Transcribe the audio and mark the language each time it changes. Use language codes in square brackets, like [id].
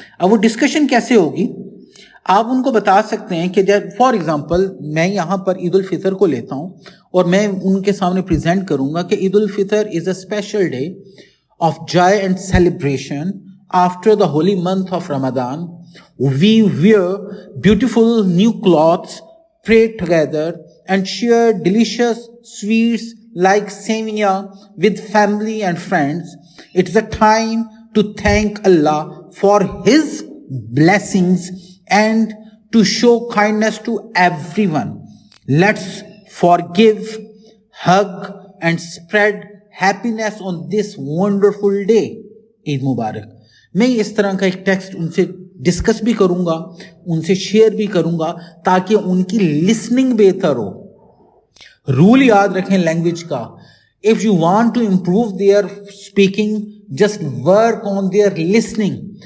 [ur] اب وہ ڈسکشن کیسے ہوگی, آپ ان کو بتا سکتے ہیں کہ جب فار ایگزامپل میں یہاں پر عید الفطر کو لیتا ہوں اور میں ان کے سامنے پریزنٹ کروں گا کہ عید الفطر [en] Is a special day of joy and celebration after the holy month of Ramadan. We wear beautiful new clothes, pray together, and share delicious sweets like sevia with family and friends. It's a time to thank Allah for His blessings and to show kindness to everyone. Let's forgive, hug, and spread happiness on this wonderful day. Eid Mubarak. [ur] میں اس طرح کا ایک text in سے discuss بھی کروں گا, ان سے share بھی کروں گا تاکہ ان کی لسننگ بہتر ہو. رول یاد رکھیں لینگویج کا, [en] If you want to improve their speaking just work on their listening.